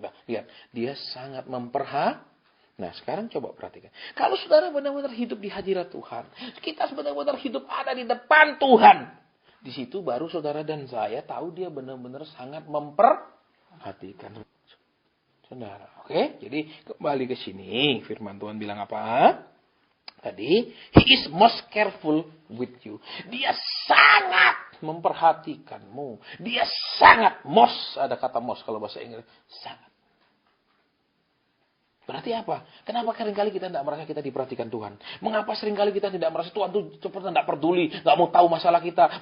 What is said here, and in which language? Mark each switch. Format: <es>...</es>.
<id>Lihat, dia sangat memperhatikan. Nah, sekarang coba perhatikan. Kalau saudara benar-benar hidup di hadirat Tuhan, kita benar-benar hidup ada di depan Tuhan. Di situ baru saudara dan saya tahu dia benar-benar sangat memperhatikan saudara. Oke, jadi kembali ke sini. Firman Tuhan bilang apa?</id> <en>Tadi, he is most careful with you.</en> <id>Dia sangat memperhatikanmu. Dia sangat most, ada kata most kalau bahasa Inggris, sangat. Berarti apa? Kenapa seringkali kita tidak merasa kita diperhatikan Tuhan? Mengapa seringkali kita tidak merasa Tuhan itu seperti tidak peduli, nggak mau tahu masalah kita?</id>